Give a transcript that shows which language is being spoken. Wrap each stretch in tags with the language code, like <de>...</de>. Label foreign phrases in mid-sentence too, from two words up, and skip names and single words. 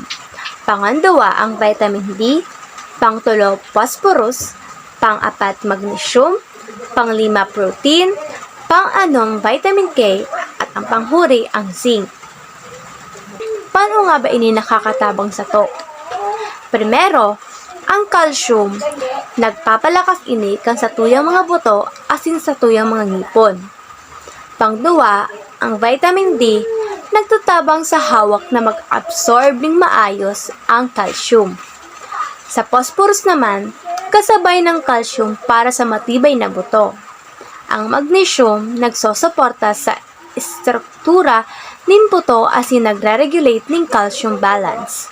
<bik>Pangandawa ang vitamin D, pangtulo phosphorus, pang-apat magnesium, pang-lima protein, pang-anong vitamin K, at ang panghuri ang zinc. Paano nga ba ini nakakatabang sa to? Primero, Ang calcium, nagpapalakas ini kang sa tuyang mga buto asin sa tuyang mga ngipon. Pangduwa, ang vitamin D, nagtutabang sa hawak na mag-absorb ng maayos ang calcium.</bik> <tl>Sa phosphorus naman, kasabay ng calcium para sa matibay na buto.</tl> <bik>Ang magnesium, nagsosuporta sa struktura ng buto asin nagre-regulate ng</bik> <en>calcium balance.</en>